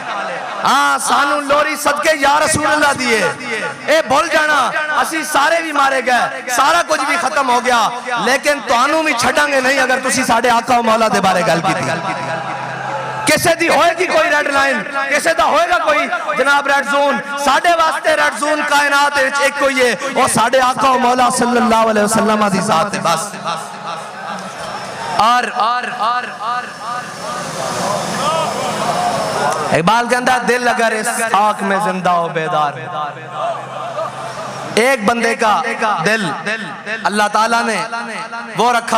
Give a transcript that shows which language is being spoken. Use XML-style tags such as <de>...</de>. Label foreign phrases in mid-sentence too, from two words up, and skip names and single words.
<pa>ہاں سانوں لوری صدقے یا رسول اللہ دیئے، اے بھل جانا اسی سارے بھی مارے گئے، سارا کچھ بھی ختم ہو گیا، لیکن تہانوں بھی چھڈانگے نہیں اگر تسی ساڈے آقا مولا دے بارے گل کیتی. کسے دی ہوئیگی کوئی</pa> <en>red line,</en> <pa>کسے دا ہوئیگا کوئی جناب</pa> <en>red zone,</en> <pa>ساڈے واسطے</pa> <en>red zone</en> <pa>کائنات وچ اک کوئی ہے، اور ساڈے آقا مولا</pa> <ar>صلی اللہ علیہ وسلم</ar> <pa>دی ذات ہے بس.</pa> <ur>اور اقبال کہتا دل اگر اس آنکھ میں زندہ ہو بیدار، ایک بندے کا دل اللہ تعالیٰ نے وہ رکھا.</ur>